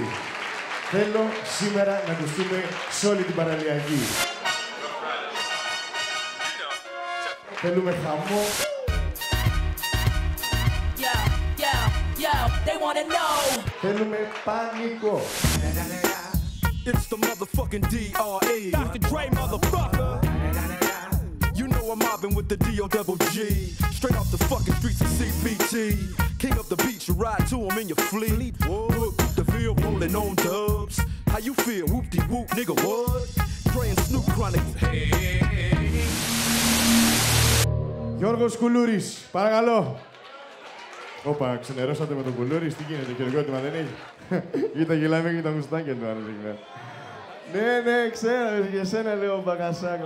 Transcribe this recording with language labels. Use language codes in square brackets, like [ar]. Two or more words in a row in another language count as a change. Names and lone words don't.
[el] Θέλω σήμερα να ακουστούμε σε όλη την παραλιακή. Θέλουμε χαμό. Θέλουμε πανικό. [en] It's the motherfucking DRE. Dr. Dre, motherfucker. You know I'm mobbing with the D-O-double-G. Straight off the fucking streets of CPT. King of the beach, you ride to him in your fleet. Look, the field rolling on dubs. How you feel? Whoop-de-whoop, nigga, what? Dre and Snoop Chronic. Hey. [el] Γιώργος Κουλούρης, παρακαλώ. Όπα, ξενερώσατε με τον Κουλούρης, τι γίνεται, χειροκρότημα δεν έχει. Κοίτα, γελάμε και τα μουστάκια του άλλου εκεί. Ναι, ξέρω, για σένα λέω μπαγκασάκο.